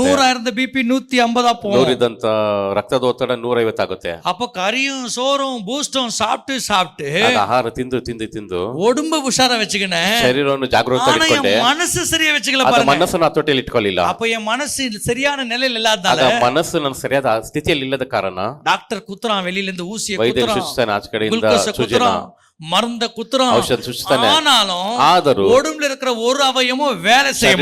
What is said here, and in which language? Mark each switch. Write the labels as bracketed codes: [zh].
[ta] 100 இருந்த பிபி 150 போகும். [kn] 100 ಇದ್ದಂತ ರಕ್ತದ ಒತ್ತಡ 150 ಆಗುತ್ತೆ. [ta] அப்ப கறியும் சோறும் பூஸ்டும் சாப்பிட்டு சாப்பிட்டு [kn] ಅದು ಆಹಾರ ತಿಂದು ತಿಂದು ತಿಂದು [ta] உடம்பு உஷாரா வச்சுக்கினேன், [kn] ಶರೀರವನ್ನು ಜಾಗೃತ [ta] ஆனா [kn] ಇಟ್ಕೊಂಡೆ [ta] என் மனசு சரியா வச்சுக்கல [kn] ಅದ [ta] பாருங்க. [kn] ಮನಸ್ಸನ್ನು ಹತೋಟಿಯಲ್ಲಿ ಇಟ್ಕೊಳ್ಳಿಲ್ಲ. [ta] அப்ப என் மனசு சரியான நிலையில இல்லாததால [kn] ಆಗ ಮನಸ್ಸು ನನ್ನ ಸರಿಯಾದ ಸ್ಥಿತಿಯಲ್ಲಿ ಇಲ್ಲದ ಕಾರಣ [ta] டாக்டர் குத்துறான், வெளியில இருந்து ஊசியை [kn] ವೈದ್ಯರು [ta] குத்துறான், [kn] ಸೂಚಿಸ್ತಾನೆ, ಆಚೆ ಕಡೆಯಿಂದ [ta] குளுக்கோஸை [kn] ಸೂಚನ [ta] குத்துறான், மருந்த குத்துறான், [kn] ಔಷಧ ಸೂಚಿಸ್ತಾನೆ. [ta] ஆனாலும் [kn] ಆದರೂ [ta] உடம்புல இருக்கிற ஒரு அவயமும் வேலை செய்ய மாட்டேங்குது.